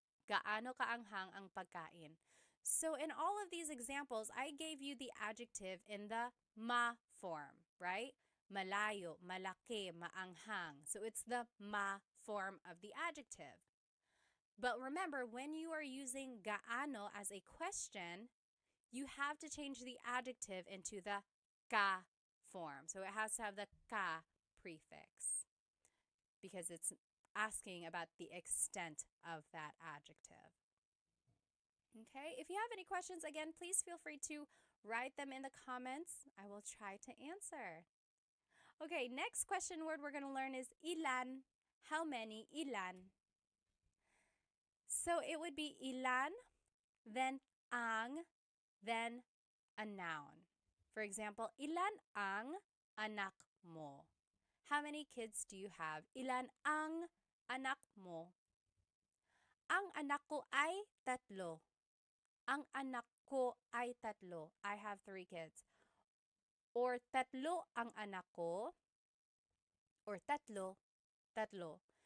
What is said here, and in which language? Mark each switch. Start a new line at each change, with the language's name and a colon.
Filipino: Gaano kaanghang ang pagkain.
English: So in all of these examples, I gave you the adjective in the ma form, right? malayo, malaki, maanghang. So it's the ma form of the adjective. But remember, when you are using gaano as a question, you have to change the adjective into the ka form. So it has to have the ka prefix because it's asking about the extent of that adjective. Okay, if you have any questions, again, please feel free to write them in the comments. I will try to answer. Okay, next question word we're going to learn is ilan. How many? Ilan. So it would be ilan, then ang, then a noun.
Filipino: For example, ilan ang anak mo?
English: How many kids do you have?
Filipino: Ilan ang anak mo? Ang anak ko ay tatlo. Ang anak ko ay tatlo.
English: I have 3 kids.
Filipino: Or tatlo ang anak ko. Or tatlo, tatlo.